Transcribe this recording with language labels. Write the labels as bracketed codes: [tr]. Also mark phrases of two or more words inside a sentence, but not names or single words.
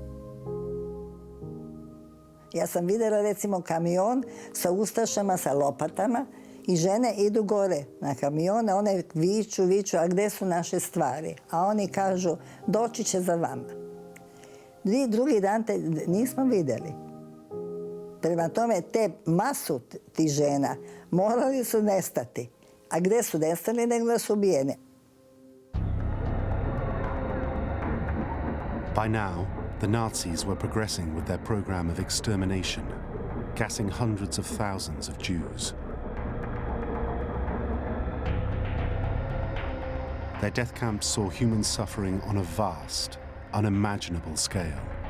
[hr] Ja sam vidjela recimo kamion sa ustašama, sa lopatama i žene idu gore na kamione, one viču, a gdje su naše stvari? A oni kažu, doći će za vama. Drugi dan te nismo vidjeli. Prema tome, te masu tih žena morali su nestati. A gdje su nestali, nego da su ubijene. [en] By now, the Nazis were progressing with their program of extermination, gassing hundreds of thousands of Jews. Their death camps saw human suffering on a vast, unimaginable scale.